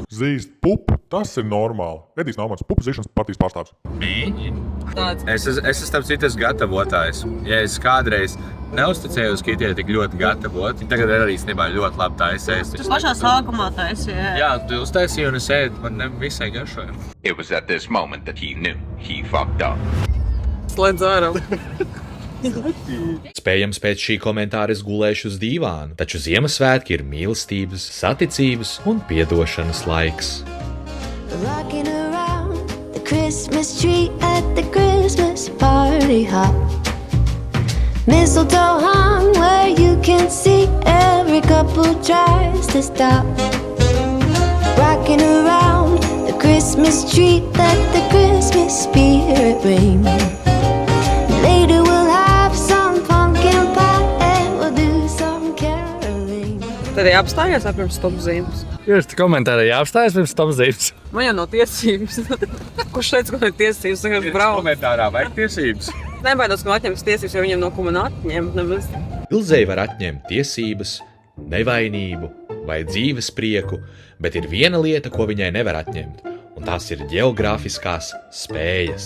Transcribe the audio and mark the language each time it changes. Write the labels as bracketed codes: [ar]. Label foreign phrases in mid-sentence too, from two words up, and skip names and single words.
[lv] Zīst pupu, tas ir normāli. Edijs nav mans pupu zīšanas partijas pārstāvs. Tāds. Es esmu starp citas gatavotājs. Ja es kādreiz neuzticējos, ka tie tik ļoti gatavoti, tagad arī īstenībā ļoti labi taisēs. Tu pašā sākumā taisīja. Jā, tu uztaisīji un es ēdu, man ne visai garšoja. [en] It was at this moment that he knew he fucked up. [lv] Slēdz ārā. Spējams, pēc šī komentāra es gulēšu uz dīvāna, taču Ziemassvētki ir mīlestības, saticības un piedošanas laiks. [en] Rocking around the Christmas tree at the Christmas party hop. Mistletoe hung where you can see every couple tries to stop. Rocking around the Christmas tree, let the Christmas spirit ring. Later we'll have some pumpkin pie and we'll do some caroling. [lv] Tad arī apstājās pirms stopzīmes. Jūs komentārā jāapstājas pirms stopzīmes. Man jau nav tiesības. Kurš teica, ka man ir tiesības? Tagad brauc. Komentārā vajag tiesības. Nebaidos, ka man atņems tiesības, jo viņiem no ko man atņemt. Ilzei var atņemt tiesības, nevainību vai dzīves prieku, bet ir viena lieta, ko viņai nevar atņemt, un tās ir ģeogrāfiskās spējas.